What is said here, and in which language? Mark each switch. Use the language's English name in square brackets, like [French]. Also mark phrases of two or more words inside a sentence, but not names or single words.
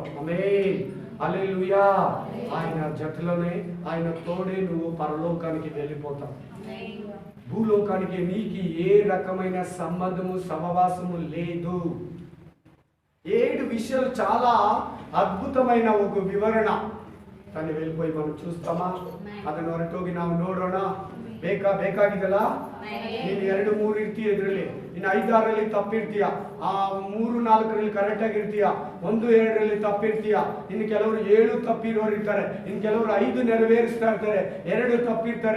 [Telugu] ఆమేన్, హల్లెలూయా. ఆయన జతలోనే, ఆయన తోడే నువ్వు పరలోకానికి వెళ్ళిపోతావు. భూలోకానికి నీకు ఏ రకమైన సంబంధము, సహవాసము లేదు. 7 విషయాలు చాలా ಅದ್ಭುತమైన ఒక ವಿವರಣ. ತಾನೇ వెళ్ళిపోయి మనం చూస్తామా? [Kannada] ಅದನ್ನು ಹೊರಟೋಗಿ ನಾವು ನೋಡೋಣ. ಬೇಕಾಗಿದಲ್ಲ? ನೀನು 2, 3 ಇರ್ತೀಯ ಇದರಲ್ಲಿ, ಇನ್ನು 5, 6ರಲ್ಲಿ ತಪ್ಪಿರ್ತೀಯ, 3, 4ರಲ್ಲಿ ಕರೆಕ್ಟ್ ಆಗಿರ್ತೀಯ, 1, 2ರಲ್ಲಿ ತಪ್ಪಿರ್ತೀಯ. ಇನ್ನು ಕೆಲವರು 7 ತಪ್ಪಿರೋರು ಇರ್ತಾರೆ, ಇನ್ನು ಕೆಲವರು 5 ನೆರವೇರಿಸ್ತಾ ಇರ್ತಾರೆ, 2 ತಪ್ಪಿರ್ತಾರೆ.